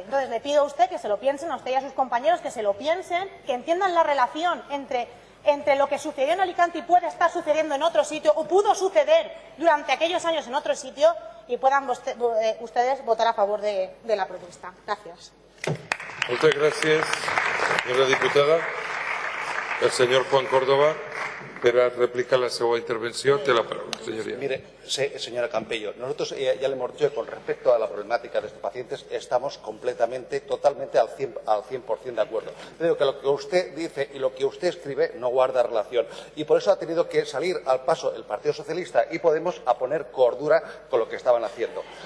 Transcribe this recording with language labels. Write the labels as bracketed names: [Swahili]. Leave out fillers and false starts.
[Spanish] Entonces, le pido a usted que se lo piensen, a usted y a sus compañeros que se lo piensen, que entiendan la relación entre lo que sucedió en Alicante y puede estar sucediendo en otro sitio, o pudo suceder durante aquellos años en otro sitio, y puedan ustedes votar a favor de la propuesta. Gracias. Muchas gracias, señora diputada. [Catalan] El señor Juan Córdoba, per a replicar la seva intervenció, té la paraula, señoría. [Spanish] Mire, señora Campello, nosotros ya le hemos dicho que con respecto a la problemática de estos pacientes estamos completamente, totalmente al 100% de acuerdo. Creo que lo que usted dice y lo que usted escribe no guarda relación, y por eso ha tenido que salir al paso el Partido Socialista y Podemos a poner cordura con lo que estaban haciendo.